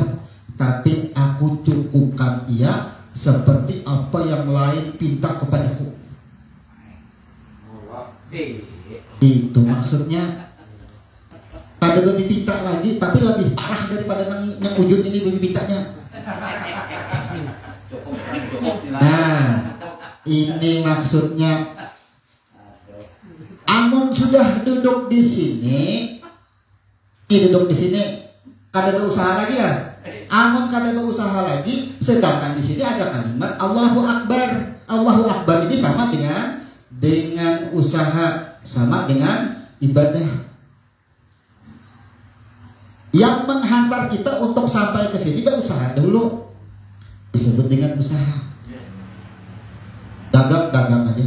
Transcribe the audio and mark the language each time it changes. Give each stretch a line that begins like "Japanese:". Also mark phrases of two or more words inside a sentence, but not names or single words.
Indonesian: Tapi aku cukupkan ia seperti apa yang lain pinta kepadaku. Itu maksudnya.
Banjar: Kada lebih pinta lagi, tapi lebih parah daripada yang ujung ini lebih pintanya.
Indonesian: Nah, ini maksudnya.
Banjar: Amun sudah duduk di sini, kada ada usaha lagi lah. Amun kada berusaha lagi, sedangkan di sini ada kalimat Allahu Akbar.
Indonesian: Allahu Akbar ini sama dengan usaha, sama dengan ibadah. Yang menghantar kita untuk sampai ke sini berusaha dulu, disebut dengan usaha. Dagang aja.